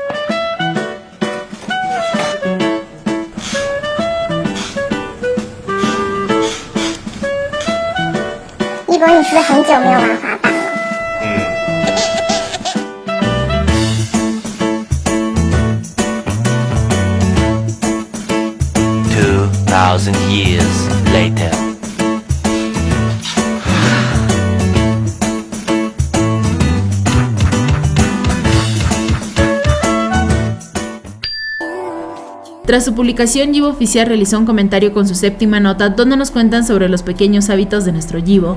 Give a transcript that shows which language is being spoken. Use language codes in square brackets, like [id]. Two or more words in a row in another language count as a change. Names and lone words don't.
[zh] Yibo, 你是不是很久没有玩滑板了 [en] ？2000 years later. [es] Tras su publicación, Yibo Oficial realizó un comentario con su séptima nota donde nos cuentan sobre los pequeños hábitos de nuestro Yibo.